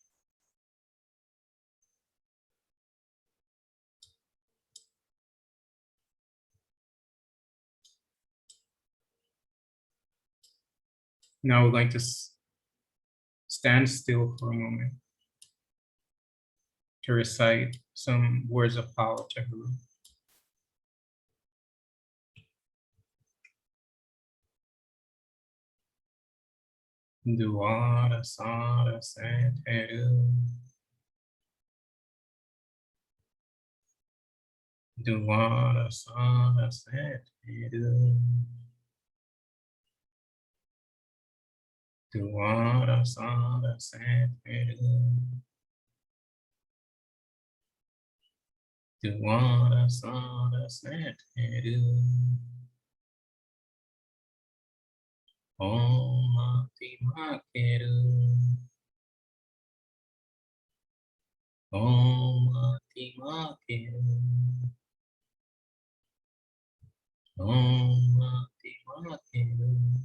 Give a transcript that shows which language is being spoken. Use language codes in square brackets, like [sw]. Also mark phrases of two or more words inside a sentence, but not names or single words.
[en] Now we'd like to stand still for a moment to recite some words of power to Heru. Duara Sara Sant Heru. Duara Sara Sant Heru. Duara Sara Sant Heru. Duara Sara Sant Heru. Om Mati Makeru. Om Mati Makeru. Om Mati Makeru.